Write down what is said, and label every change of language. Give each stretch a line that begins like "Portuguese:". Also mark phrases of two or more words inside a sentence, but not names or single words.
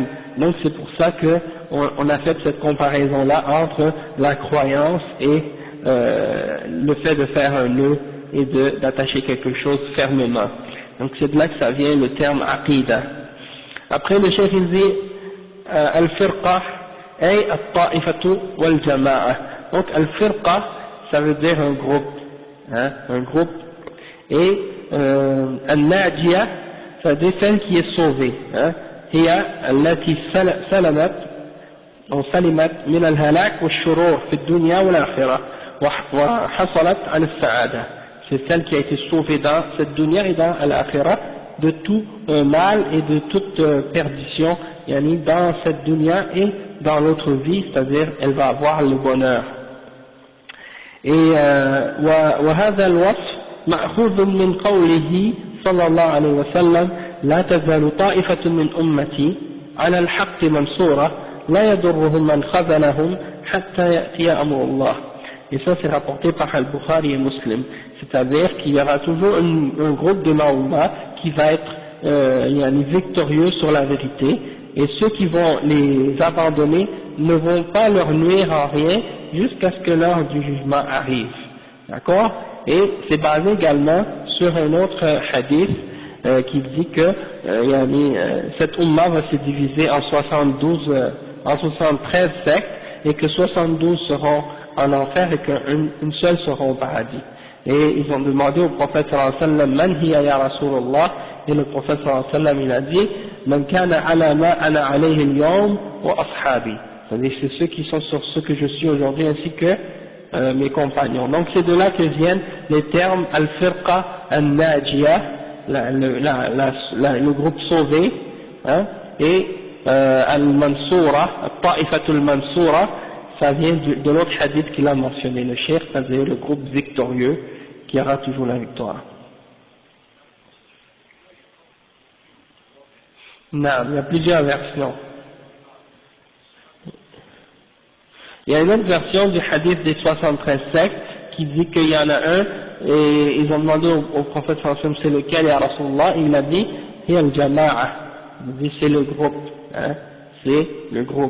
French: Donc c'est pour ça que on a fait cette comparaison-là entre la croyance et le fait de faire un nœud et d'attacher quelque chose fermement. Donc c'est de là que ça vient le terme aqida. Après le cheikh il dit
Arabic: الفرقة أي الطائفة والجماعة.
French: Donc al-firqa ça veut dire un groupe, hein, un groupe, et al-najiyah ça veut dire celle qui est sauvée, hein.
Arabic: هي التي سلمت أو سلمت من الهلاك والشرور في الدنيا والآخرة وحصلت على السعادة.
French: C'est celle qui a été sauvée dans cette dunya et dans l'akhira de tout mal et de toute perdition, yani dans cette dunya et dans l'autre vie, c'est-à-dire elle va avoir le bonheur.
Arabic: Et وهذا الوصف مأخوذ من قوله صلى الله عليه وسلم لا تزال طائفة من أمتي على الحق منصورة لا يضرهم من خذلهم حتى يأتي أمر الله.
French: Et ça c'est rapporté par Al-Bukhari et Muslim, c'est-à-dire qu'il y aura toujours un groupe de Ma'ouma qui va être victorieux sur la vérité, et ceux qui vont les abandonner ne vont pas leur nuire en rien jusqu'à ce que l'heure du jugement arrive. D'accord? Et c'est basé également sur un autre hadith qui dit que cette umma va se diviser en 73 sectes, et que 72 seront en enfer et qu'une seule sera au paradis. Et ils ont demandé au prophète
Arabic: صلى الله عليه وسلم من هي يا رسول الله,
French: et le prophète
Arabic: صلى الله عليه وسلم
French: il a dit
Arabic: من كان على ما أنا عليه اليوم وأصحابي,
French: c'est-à-dire c'est ceux qui sont sur ce que je suis aujourd'hui ainsi que mes compagnons. Donc c'est de là que viennent les termes
Arabic: الفرقة الناجية,
French: le groupe sauvé, hein, et
Arabic: المنصورة، الطائفة المنصورة,
French: ça vient de l'autre hadith qu'il a mentionné, le cheikh, c'est-à-dire le groupe victorieux qui aura toujours la victoire. Non, il y a plusieurs versions. Il y a une autre version du hadith des 73 sectes qui dit qu'il y en a un, et ils ont demandé au prophète
Arabic: صلى الله عليه وسلم
French: c'est lequel,
Arabic: يا رسول الله,
French: et il a dit
Arabic: هي الجماعة,
French: il dit c'est le groupe, hein, c'est le groupe.